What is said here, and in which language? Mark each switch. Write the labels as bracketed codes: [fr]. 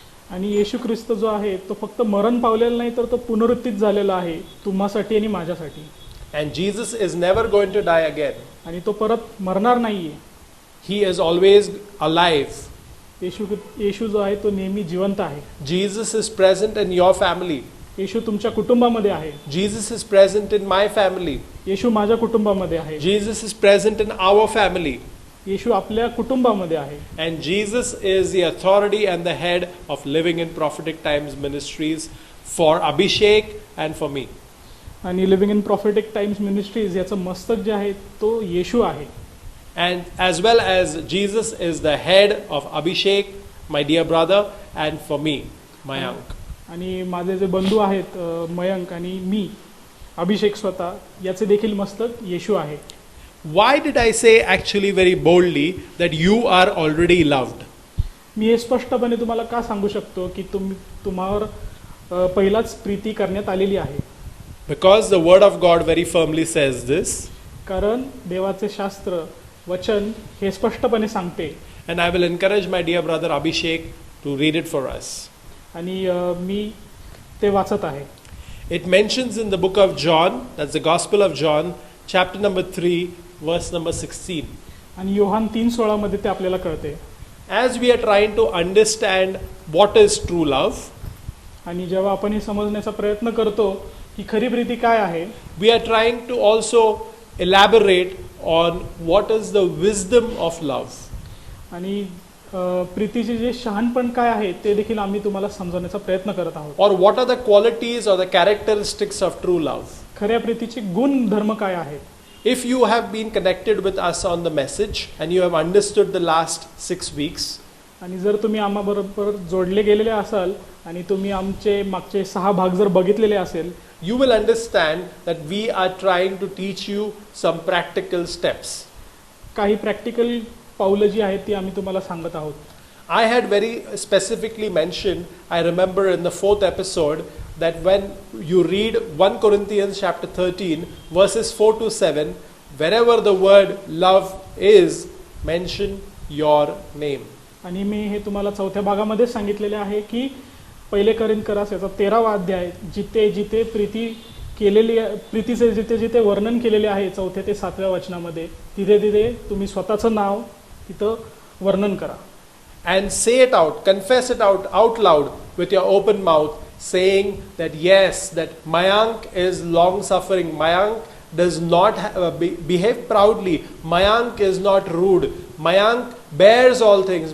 [mr] आणि येशू ख्रिस्त जो आहे तो फक्त मरण पावलेला नाही तर तो पुनरुत्थित झालेला आहे तुम्हासाठी आणि माझ्यासाठी. [en] And Jesus is never going to die again. [mr] आणि तो परत मरणार नाहीये. [en] He is always alive. [mr] येशू जो आहे तो नेहमी जिवंत आहे. [en] Jesus is present in your family. [mr] येशू तुमच्या कुटुंबामध्ये आहे. [en] Jesus is present in my family. [mr] येशू माझ्या कुटुंबामध्ये आहे. [en] Jesus is present in our family. [mr] येशू आपल्या कुटुंबामध्ये आहे. [en] And Jesus is the authority and the head of Living in Prophetic Times Ministries for Abhishek and for me. [mr] आणि living in prophetic times ministries याचं मस्तक जे आहे तो येशू आहे. [en] And as well as Jesus is the head of Abhishek, my dear brother, and for me, Mayank. [mr] आणि माझे जे बंधू आहेत मयंक आणि मी अभिषेक स्वतः याचे देखील मस्तक येशू आहे. [en] Why did I say actually very boldly that you are already loved? [mr] मी हे स्पष्टपणे तुम्हाला का सांगू शकतो की तुम्हावर पहिलाच प्रीती करण्यात आलेली आहे. [en] Because the word of God very firmly says this. [mr] कारण देवाचे शास्त्र वचन हे स्पष्टपणे सांगते. [en] And I will encourage my dear brother Abhishek to read it for us. [mr] आणि मी ते वाचत आहे. [en] It mentions in the book of John, that's the Gospel of John, chapter number 3, verse number 16. [mr] आणि योहान 3:16 मध्ये ते आपल्याला कळते. [en] As we are trying to understand what is true love, [mr] आणि जेव्हा आपण हे समजण्याचा प्रयत्न करतो की खरी प्रीती काय आहे, [en] we are trying to also elaborate on what is the wisdom of love. [mr] आणि प्रीतीचे जे शहाणपण काय आहे ते देखील आम्ही तुम्हाला समजवण्याचा प्रयत्न करत आहोत. [en] Or what are the qualities or the characteristics of true love. [mr] खऱ्या प्रीतीचे गुणधर्म काय आहेत. [en] If you have been connected with us on the message and you have understood the last 6 weeks, [mr] आणि जर तुम्ही आम्हाबरोबर जोडले गेलेले असाल आणि तुम्ही आमचे मागचे 6 भाग जर बघितलेले असेल, [en] you will understand that we are trying to teach you some practical steps. [mr] काही प्रॅक्टिकल पावलं जी आहेत ती आम्ही तुम्हाला सांगत आहोत. [en] I had very specifically mentioned, I remember in the 4th episode, that when you read 1 Corinthians chapter 13, verses 4 to 7, wherever the word love is, mention your name. [mr] आणि मी हे तुम्हाला 4थ्या भागामध्ये सांगितलेले आहे की पहिले करिंथकरास याचा 13वा अध्याय जिथे जिथे प्रीतीचे जिथे जिथे वर्णन केलेले आहे 4थ्या ते 7व्या वचनामध्ये, तिथे तिथे तुम्ही स्वतःचं नाव तिथं वर्णन करा. [en] And say it out, confess it out loud with your open mouth, saying that yes, that Mayank is long suffering. Mayank does not behave proudly. Mayank is not rude. Mayank bears all things.